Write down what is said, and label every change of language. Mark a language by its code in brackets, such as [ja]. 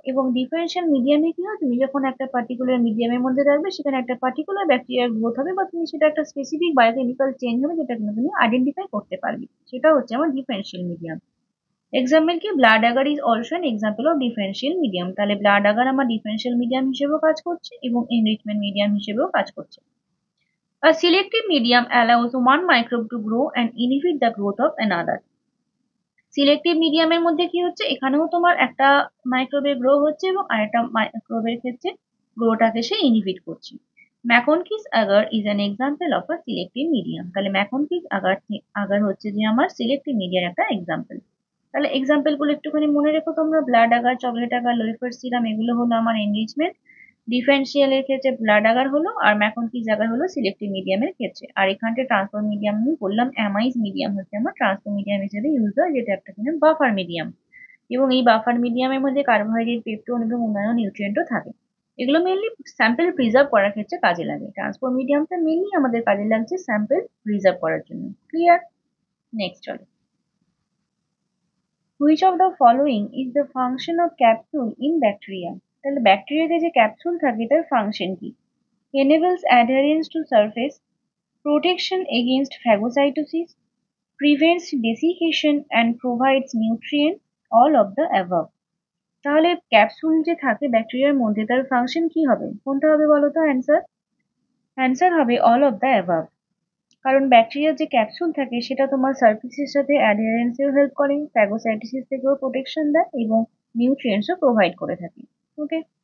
[bn] এবং ডিফারেন্সিয়াল মিডিয়ামে কি হয়, তুমি যখন একটা পার্টিকুলার মিডিয়ামের মধ্যে রাখবে সেখানে একটা পার্টিকুলার ব্যাকটেরিয়ার গ্রোথ হবে বা তুমি সেটা একটা স্পেসিফিক বায়োকেমিক্যাল চেঞ্জ হবে যেটা তুমি আইডেন্টিফাই করতে পারবে, সেটা হচ্ছে আমার ডিফারেন্সিয়াল মিডিয়াম। এক্সাম্পল কি? [en] Blood agar is also an example of differential medium. [bn] তাহলে ব্লাড agar আমার ডিফারেন্সিয়াল মিডিয়াম হিসেবেও কাজ করছে এবং এনরিচমেন্ট মিডিয়াম হিসেবেও কাজ করছে। [en] A selective medium allows one microbe to grow and inhibit the growth of another. [bn] Selective মিডিয়ামের মধ্যে কি হচ্ছে, এখানেও তোমার একটা মাইক্রোবের গ্রো হচ্ছে এবং আরেকটা মাইক্রোবের ক্ষেত্রে গ্রোটাকে সে ইনহিবিট করছে। [en] MacConkey's agar is an example of a selective medium. [bn] তাহলে ম্যাকনকিস agar হচ্ছে যে আমার সিলেক্টিভ মিডিয়ার একটা এক্সাম্পল। তাহলে এক্সাম্পল গুলো একটুখানি মনে রেখো তোমরা, blood agar, chocolate agar, লোফার্স serum এগুলো হলো আমার এনরিচমেন্ট। ডিফারেন্সিয়ালের ক্ষেত্রে ব্লাড agar হলো আর ম্যাকনকিস agar হলো সিলেক্টিভ মিডিয়ামের ক্ষেত্রে। আর এখানটা ট্রান্সফার মিডিয়াম আমি বললাম অ্যামাইজ মিডিয়াম হচ্ছে আমার ট্রান্সফার মিডিয়াম হিসেবে ইউজ হয়, যেটা একটা কিনা বাফার মিডিয়াম। এবং এই বাফার মিডিয়ামের মধ্যে কার্বোহাইড্রেট, পেপটোন এবং অন্যান্য নিউট্রিয়েন্টও থাকে। এগুলো মেনলি স্যাম্পেল প্রিজার্ভ করার ক্ষেত্রে কাজে লাগে। ট্রান্সপোর্ট মিডিয়ামটা মেনলি আমাদের কাজে লাগছে স্যাম্পেল প্রিজার্ভ করার জন্য। ক্লিয়ার? নেক্সট চলো। [en] Which of the following is the function of capsule in bacteria? [bn] তাহলে ব্যাকটেরিয়াতে যে ক্যাপসুল থাকে তার ফাংশন কি? [en] enables adherence to surface, protection against phagocytosis, prevents desiccation and provides nutrients, all of the above. [bn] তাহলে capsule যে থাকে ব্যাকটেরিয়ার মধ্যে তার ফাংশন কি হবে? কোনটা হবে বলো তো অ্যান্সার? অ্যান্সার হবে অল অফ দ্য অ্যাবাভ। কারণ ব্যাকটেরিয়ার যে ক্যাপসুল থাকে সেটা তোমার সার্ফেসের সাথে অ্যাডহেরেন্সেও হেল্প করে, ফ্যাগোসাইটোসিস থেকেও প্রোটেকশন দেয় এবং নিউট্রিয়েন্টসও প্রোভাইড করে থাকে। ওকে।